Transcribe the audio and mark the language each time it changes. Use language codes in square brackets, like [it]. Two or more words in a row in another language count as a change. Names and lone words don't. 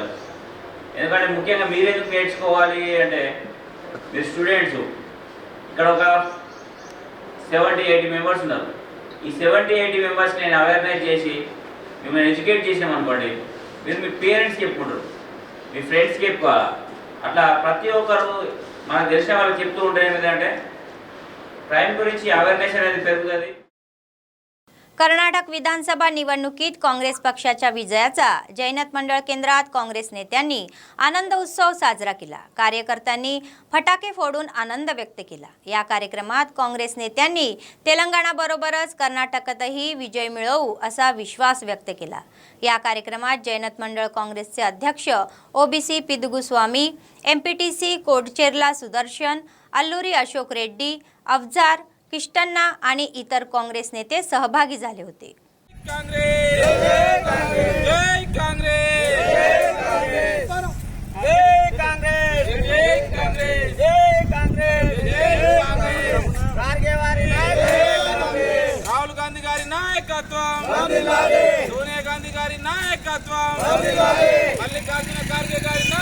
[te] ఎందుకంటే ముఖ్యంగా మీరెందుకు నేర్చుకోవాలి అంటే మీరు స్టూడెంట్స్, ఇక్కడ ఒక 70-80 మెంబర్స్ ఉన్నారు. ఈ 70-80 మెంబర్స్ నేను అవేర్నెస్ చేసి మిమ్మల్ని ఎడ్యుకేట్ చేసినాం అనుకోండి, మీరు మీ పేరెంట్స్కి చెప్పుకుంటారు, మీ ఫ్రెండ్స్కి చెప్పుకోవాలి. అట్లా ప్రతి ఒక్కరు మనకు తెలిసిన వాళ్ళకి చెప్తూ ఉంటే ఏమిటంటే क्राईम गुరించి अवेअरनेस అనేది పెరుగుతుంది. [mr] कर्नाटक विधानसभा निवडणुकीत काँग्रेस पक्षाच्या विजयाचा जैनत मंडळ केंद्रात काँग्रेस नेत्यांनी आनंद उत्सव साजरा केला. कार्यकर्त्यांनी फटाके फोडून आनंद व्यक्त केला. या कार्यक्रमात काँग्रेस नेत्यांनी तेलंगणाबरोबरच कर्नाटकातही विजय मिळवू असा विश्वास व्यक्त केला. या कार्यक्रमात जैनत मंडळ काँग्रेसचे अध्यक्ष ओबीसी पिदुगुस्वामी, एमपीटीसी कोडचेरला सुदर्शन, अल्लूरी अशोक रेड्डी, अफजार किष्टन्ना आणि इतर काँग्रेस नेते सहभागी झाले होते. [te] రాహుల్ గాంధీ గారి నాయకత్వం, సోనియా గాంధీ గారి నాయకత్వం, మల్లికార్జున ఖార్గే గారి